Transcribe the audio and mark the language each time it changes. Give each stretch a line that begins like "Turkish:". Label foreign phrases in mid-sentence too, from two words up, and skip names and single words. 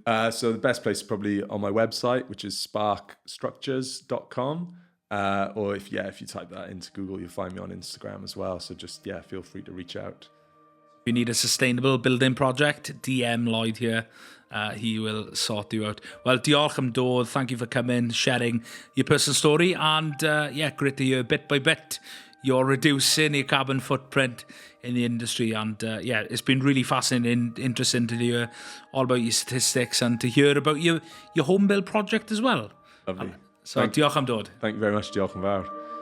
English: So the best place is probably on my website, which is sparkstructures.com. Or if you type that into Google, you'll find me on Instagram as well. So just, feel free to reach out. If you need a sustainable building project, DM Lloyd here. He will sort you out. Well,
Welsh: diolch am dod.
English: Thank you for coming, sharing your personal story. And great to hear bit by bit you're reducing your carbon footprint in the industry. And it's been really fascinating, interesting to hear all about your statistics and to hear about your home build project as well. Lovely.
Welsh: So diolch am dod.
English: Thank you very much,
Welsh: diolch yn fawr.